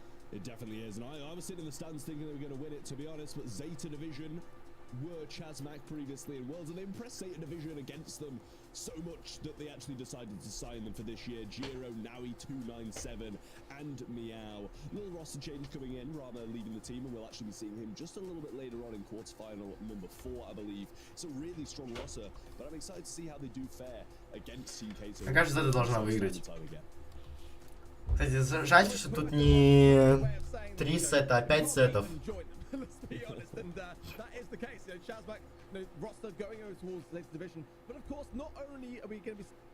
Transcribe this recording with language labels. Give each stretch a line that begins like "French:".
English: It definitely is, and I was sitting in the stands thinking they were going to win it, to be honest, but Zeta Division were Chazmac previously in Worlds, and they impressed Zeta Division against them so much that they actually decided to sign them for this year. Giro, Navi, 297, and Meow. Little roster change coming in, rather leaving the team, and we'll actually be seeing him just a little bit later on in quarterfinal number 4, I believe. It's a really strong roster, but I'm excited to see how they do fare against Team Kato.
Russian: Мне кажется, Зета должна выиграть. Кстати, жаль, что тут не 3 сета, а 5 сетов.
English: Let's be honest, and that is the case. You know, Chazback, roster going over towards the next division, but of course, not only are we going to be.